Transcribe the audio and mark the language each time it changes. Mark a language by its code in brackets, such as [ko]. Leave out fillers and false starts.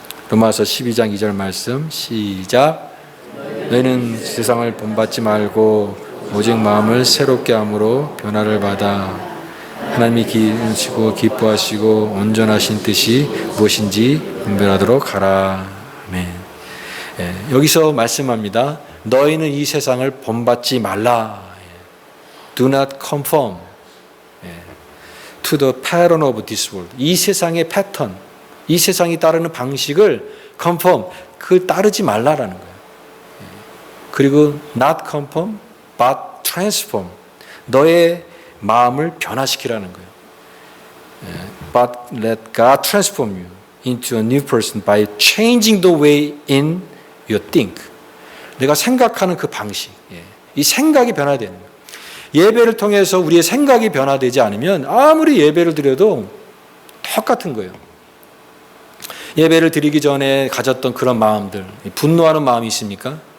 [ko] 로마서 12장 2절 말씀 시작. 너희는 세상을 본받지 말고 오직 마음을 새롭게 함으로 변화를 받아 하나님이 기르시고 기뻐하시고 온전하신 뜻이 무엇인지 분별하도록 하라. 아멘. 여기서 말씀합니다. 너희는 이 세상을 본받지 말라. [en] Do not conform to the pattern of this world. [ko] 이 세상의 패턴, 이 세상이 따르는 방식을 conform, 그걸 따르지 말라라는 거예요. 그리고 [en] not conform, but transform. [ko] 너의 마음을 변화시키라는 거예요. [en] But let God transform you into a new person by changing the way in you think. [ko] 내가 생각하는 그 방식, 이 생각이 변화되는 거예요. 예배를 통해서 우리의 생각이 변화되지 않으면 아무리 예배를 드려도 똑같은 거예요. 예배를 드리기 전에 가졌던 그런 마음들, 분노하는 마음이 있습니까?